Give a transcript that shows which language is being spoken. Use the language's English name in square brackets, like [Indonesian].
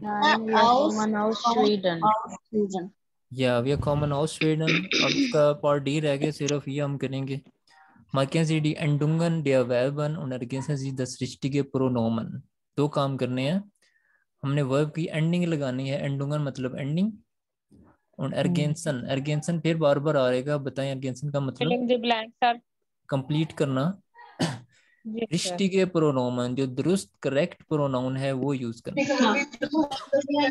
[German] Nein, wir kommen aus Schweden. या wir kommen aus Schweden। [Hindi] अब इसका पार्ट डी रह गया, सिर्फ ये हम करेंगे। [German] Marken Sie die Endungen der Verben und ergänzen Sie das richtige Pronomen। [Hindi] दो काम करने हैं, हमने वर्ब की एंडिंग लगानी है। एंडुंगन मतलब एंडिंग, और एर्गेंसन, एर्गेंसन फिर बार बार आ रहेगा। बताएं एर्गेंसन का मतलब? [English] Fill in the blank, sir. [Hindi] Complete करना। रिश्तिगे प्रोनोमन, जो दुरुस्त करेक्ट प्रोनाउन है वो यूज करना।